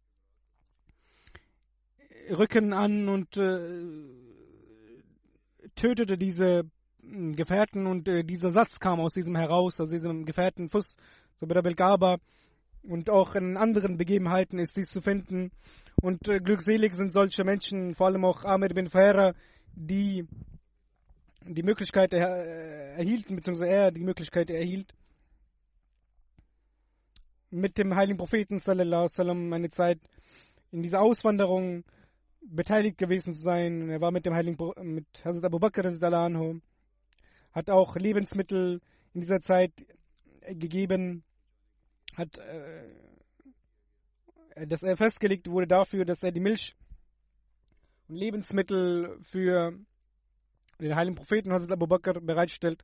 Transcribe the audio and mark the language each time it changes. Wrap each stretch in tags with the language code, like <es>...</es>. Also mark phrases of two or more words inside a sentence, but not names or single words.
<de>Rücken an und tötete diese Gefährten, und dieser Satz kam aus diesem heraus, aus diesem Gefährten Fuss, so bei der Belgaba, und auch in anderen Begebenheiten ist dies zu finden. Und glückselig sind solche Menschen, vor allem auch Ahmed bin Fahera, die die Möglichkeit erhielten, beziehungsweise er die Möglichkeit erhielt, mit dem heiligen Propheten</de> <ar>صلى الله عليه وسلم</ar> <de>eine Zeit in dieser Auswanderung beteiligt gewesen zu sein. Er war mit dem mit Hazrat Abu Bakr</de> <ar>رضي الله عنه,</ar> <de>hat auch Lebensmittel in dieser Zeit gegeben, hat, dass er festgelegt wurde dafür, dass er die Milch und Lebensmittel für den heiligen Propheten Hazrat Abu Bakr bereitstellt.</de>